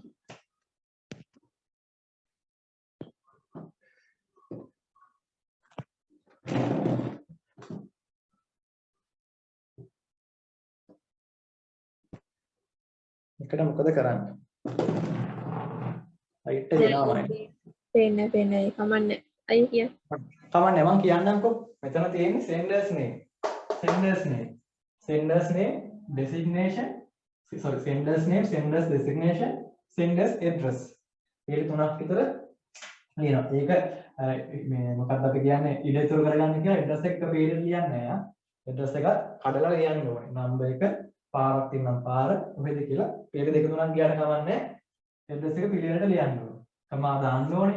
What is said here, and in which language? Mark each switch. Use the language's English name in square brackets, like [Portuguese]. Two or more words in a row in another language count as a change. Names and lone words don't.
[Sinhala] එකට මොකද කරන්නේ? ලයිට් එක ගෙනාවයි. පේන්නේ කමන්නේ. අයිය කිය. කමන්නේ මම කියන්නම්කෝ. මෙතන තියෙන්නේ [English] senders name. Senders name designation senders name, senders designation, senders address. [Sinhala] මේ තුනක් විතර ලියනවා. ඒක මේ මොකක්ද අපි කියන්නේ ඉඩතුරු කරගන්න කියලා address එක පේරෙන් ලියන්නේ නෑ. address එක කඩලා ලියන්න ඕනේ. number එක පාරක් තියෙනම් පාර කොහෙද කියලා පේර දෙක තුනක් ගියාට කමන්නේ. address එක පිළිවෙලට ලියන්න ඕනේ. කමා දාන්න ඕනේ.